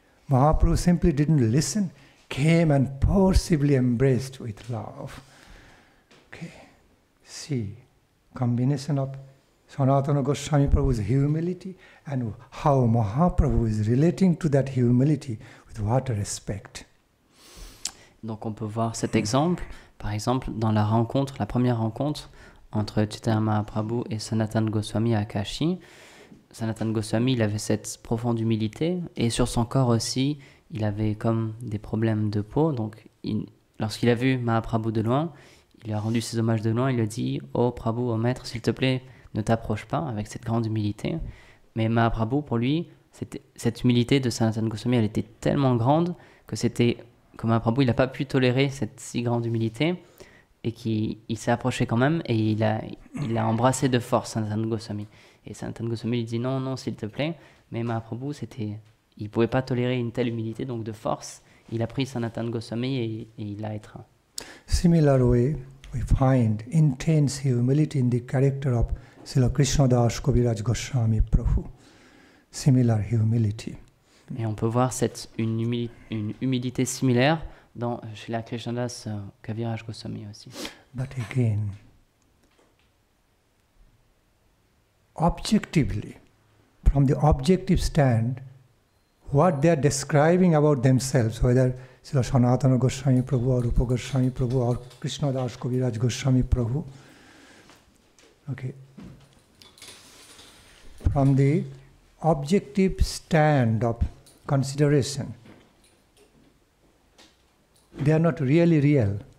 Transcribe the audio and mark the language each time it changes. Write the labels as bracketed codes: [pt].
[en] Mahaprabhu simply didn't listen, came and forcibly embraced with love. Okay, see, combination of Sanatana Goswami Prabhu's humility and how Mahaprabhu is relating to that humility with what respect. [fr] Donc on peut voir cet exemple, par exemple, dans la rencontre, la première rencontre entre Chaitanya Mahaprabhu et Sanatana Goswami à Kashi. Sanatana Goswami, il avait cette profonde humilité et sur son corps aussi, il avait comme des problèmes de peau. Donc lorsqu'il a vu Mahaprabhu de loin, il lui a rendu ses hommages de loin, il lui a dit « Oh Prabhu, oh maître, s'il te plaît, ne t'approche pas » avec cette grande humilité. Mais Mahaprabhu, pour lui, cette humilité de Sanatana Goswami, elle était tellement grande que Mahaprabhu, il n'a pas pu tolérer cette si grande humilité et qu'il s'est approché quand même et il a embrassé de force Sanatana Goswami. Et Sanatana Goswami lui dit non, non, s'il te plaît. Mais Mahaprabhu, il ne pouvait pas tolérer une telle humilité, donc de force, il a pris Sanatana Goswami et il l'a étreint. [en] Similar way, we find intense humility in the character of Srila Krishnadas Kaviraj Goswami Prabhu. Similar humility. [fr] Et on peut voir une humilité similaire dans Srila Krishnadas Kaviraj Goswami aussi. [en] But again, objectively, from the objective stand, what they are describing about themselves, whether Srila Sanatana Goswami Prabhu or Rupa Goswami Prabhu or Krishnadas Kaviraj Goswami Prabhu, okay, from the objective stand of consideration, they are not really real.